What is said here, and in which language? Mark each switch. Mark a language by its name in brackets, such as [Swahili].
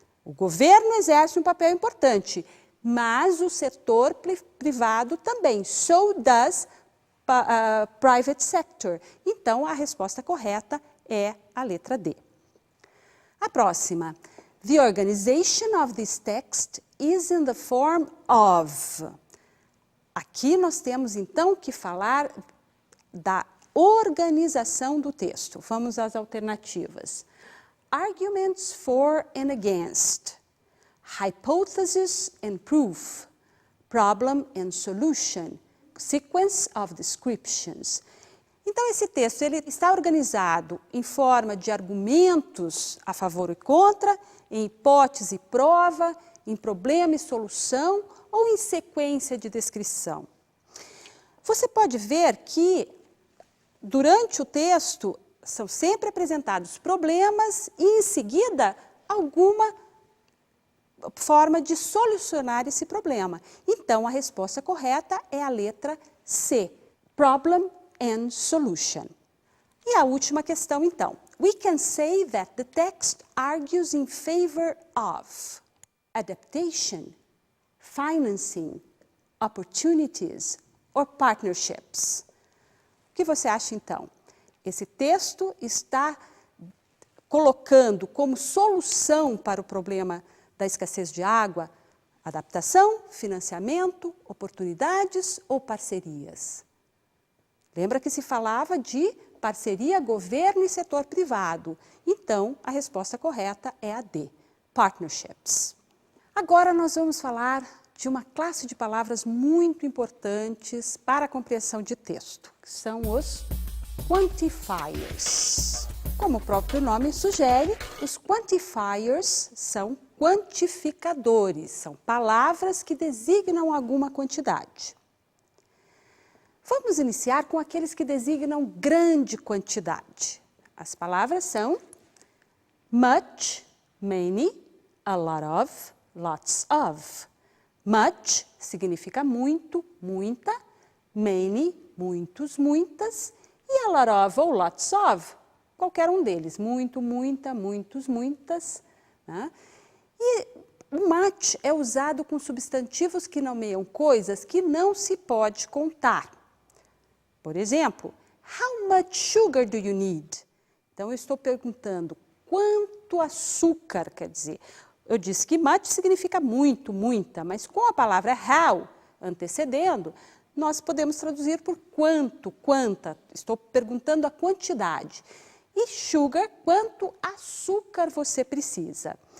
[Portuguese] O governo exerce um papel importante, mas o setor privado também. [English] So does private sector. [Portuguese] Então, a resposta correta é a letra D. A próxima. [English] The organization of this text is in the form of. [Portuguese] Aqui nós temos, então, que falar da organização do texto. Vamos às alternativas. [English] Arguments for and against. Hypothesis and proof. Problem and solution. Sequence of descriptions. [Portuguese] Então, esse texto ele está organizado em forma de argumentos a favor e contra, em hipótese e prova, em problema e solução ou em sequência de descrição. Você pode ver que, durante o texto, são sempre apresentados problemas e, em seguida, alguma forma de solucionar esse problema. Então, a resposta correta é a letra C, [English] Problem and Solution. [Portuguese] E a última questão, então. [English] We can say that the text argues in favor of adaptation, financing, opportunities or partnerships. [Portuguese] O que você acha, então? Esse texto está colocando como solução para o problema da escassez de água adaptação, financiamento, oportunidades ou parcerias? Lembra que se falava de parceria, governo e setor privado. Então, a resposta correta é a D, partnerships. Agora nós vamos falar de uma classe de palavras muito importantes para a compreensão de texto, que são os quantifiers. Como o próprio nome sugere, os quantifiers são quantificadores, são palavras que designam alguma quantidade. Vamos iniciar com aqueles que designam grande quantidade. As palavras são much, many, a lot of, lots of. Much significa muito, muita, many, muitos, muitas, e a lot of ou lots of, qualquer um deles, muito, muita, muitos, muitas. Né? E o much é usado com substantivos que nomeiam coisas que não se pode contar. Por exemplo, [English] how much sugar do you need? [Portuguese] Então, eu estou perguntando quanto açúcar, quer dizer. Eu disse que much significa muito, muita, mas com a palavra how antecedendo, nós podemos traduzir por quanto, quanta. Estou perguntando a quantidade. E sugar, quanto açúcar você precisa.